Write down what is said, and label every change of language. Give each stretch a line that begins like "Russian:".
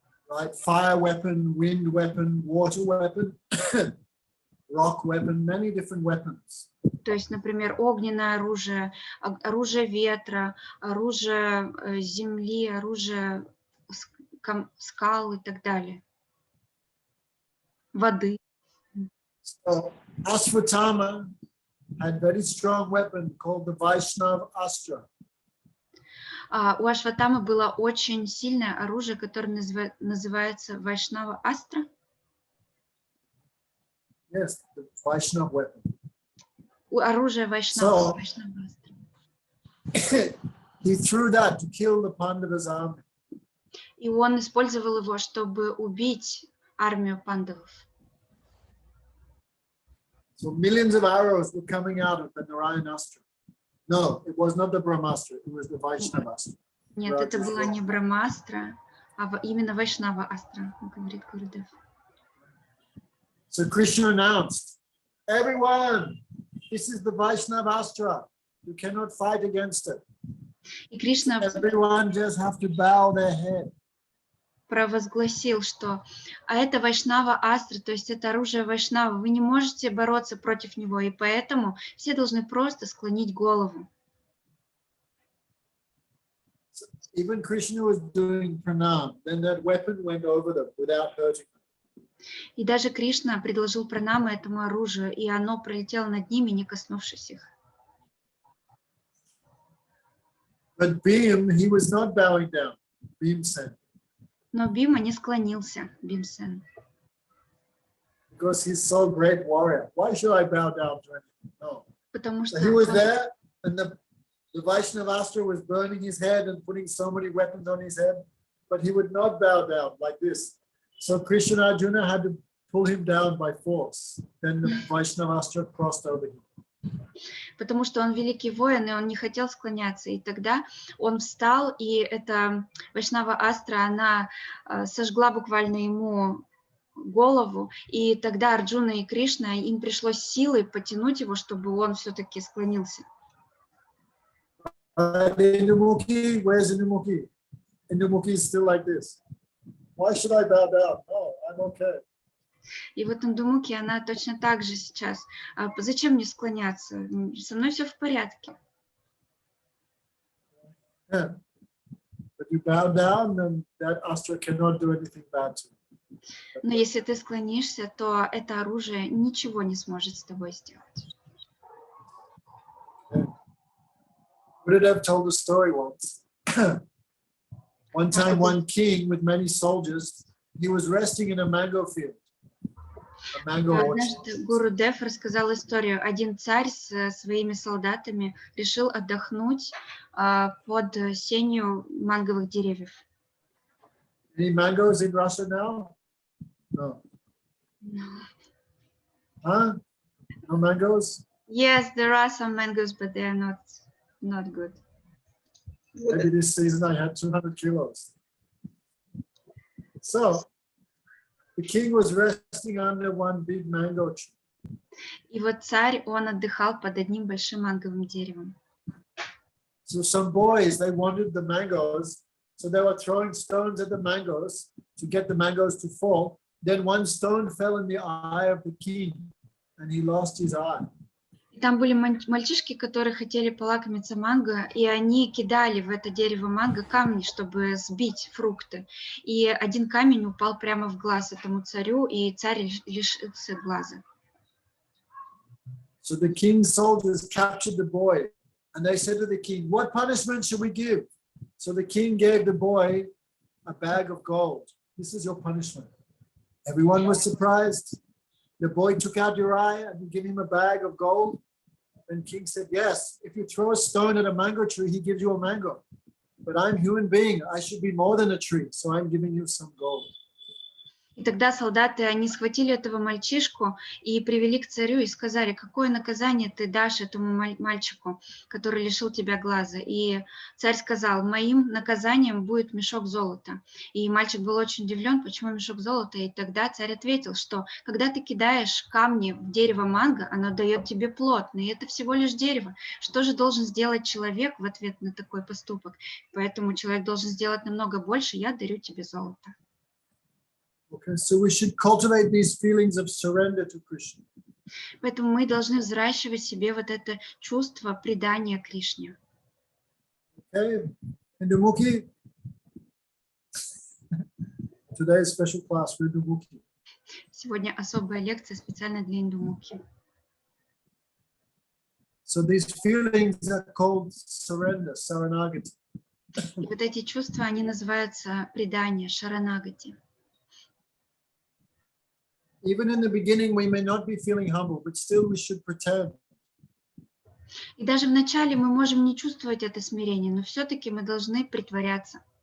English: Right, fire weapon, wind weapon, water weapon, rock weapon, many different weapons.
Russian: То есть, например, огненное оружие, оружие ветра, оружие земли, оружие скал и так далее. Воды.
English: So Ashvatthama had very strong weapon called the Vaishnava Astra.
Russian: У Ашватамы было очень сильное оружие, которое называется Вайшнава Астра.
English: Yes, the Vaishnava weapon.
Russian: Оружие Вайшнава.
English: He threw that to kill the Pandavas' army.
Russian: И он использовал его, чтобы убить армию пандавов.
English: So millions of arrows were coming out of the Narayanastra. No, it was not the Brahmastra, it was the Vaishnavastra.
Russian: Нет, это была не Брамастра, а именно Вайшнава Астра, говорит Гурудев.
English: So Krishna announced, everyone, this is the Vaishnavastra. You cannot fight against it.
Russian: И Кришна
English: Everyone just have to bow their head.
Russian: провозгласил, что это Вайшнава Астра, то есть это оружие Вайшнава, вы не можете бороться против него, и поэтому все должны просто склонить голову.
English: Even Krishna was doing pranam, then that weapon went over them without hurting them.
Russian: И даже Кришна предложил пранамы этому оружию, и оно пролетело над ними, не коснувшись их.
English: But Bhim, he was not bowing down. Bhim said.
Russian: Но Бима не склонился, Бимсен.
English: Because he's so great warrior. Why should I bow down to him? No.
Russian: Потому что
English: He was there, and the Vaishnavastra was burning his head and putting so many weapons on his head, but he would not bow down like this. So Krishna and Arjuna had to pull him down by force. Then the Vaishnavastra crossed over him.
Russian: Потому что он великий воин, и он не хотел склоняться. И тогда он встал, и эта Вайшнава Астра, она сожгла буквально ему голову. И тогда Арджуна и Кришна, им пришлось силой потянуть его, чтобы он все-таки склонился.
English: Indumukhi, where's Indumukhi? Indumukhi is still like this. Why should I bow down? No, I'm okay.
Russian: И вот Индумуки, она точно так же сейчас. Зачем мне склоняться? Со мной все в порядке.
English: Yeah. But you bow down, then that astra cannot do anything bad to you.
Russian: Но если ты склонишься, то это оружие ничего не сможет с тобой сделать.
English: Yeah. Vrindavan told a story once. One time, one king with many soldiers, he was resting in a mango field.
Russian: Однажды Гурудев рассказал историю. Один царь со своими солдатами решил отдохнуть под сенью манговых деревьев.
English: Any mangoes in Russia now? No. No. Huh? No mangoes? Yes, there are some mangoes, but they are not good. Maybe this season I had 200 kilos. So, the king was resting under one big mango tree.
Russian: И вот царь, он отдыхал под одним большим манговым деревом.
English: So some boys, they wanted the mangoes, so they were throwing stones at the mangoes to get the mangoes to fall. Then one stone fell in the eye of the king, and he lost his eye.
Russian: И там были мальчишки, которые хотели полакомиться манго, и они кидали в это дерево манго камни, чтобы сбить фрукты. И один камень упал прямо в глаз этому царю, и царь лишился глаза.
English: So the king's soldiers captured the boy, and they said to the king, "What punishment should we give?" So the king gave the boy a bag of gold. This is your punishment. Everyone was surprised. The boy took out your eye, and you give him a bag of gold. And king said, yes, if you throw a stone at a mango tree, he gives you a mango. But I'm a human being. I should be more than a tree. So I'm giving you some gold.
Russian: И тогда солдаты, они схватили этого мальчишку и привели к царю и сказали, какое наказание ты дашь этому мальчику, который лишил тебя глаза. И царь сказал, моим наказанием будет мешок золота. И мальчик был очень удивлен, почему мешок золота. И тогда царь ответил, что когда ты кидаешь камни в дерево манго, оно дает тебе плод, но это всего лишь дерево. Что же должен сделать человек в ответ на такой поступок? Поэтому человек должен сделать намного больше, я дарю тебе золото.
English: Okay, so we should cultivate these feelings of surrender to Krishna.
Russian: Поэтому мы должны взращивать в себе вот это чувство предания Кришне.
English: Okay, Indumukhi. Today's special class for Indumukhi.
Russian: Сегодня особая лекция специально для Индумухи.
English: So these feelings are called surrender, saranagati.
Russian: И вот эти чувства, они называются предание, шаранагати.
English: Even in the beginning, we may not be feeling humble, but still we should pretend.
Russian: И даже в начале мы можем не чувствовать это смирение, но все-таки мы должны притворяться.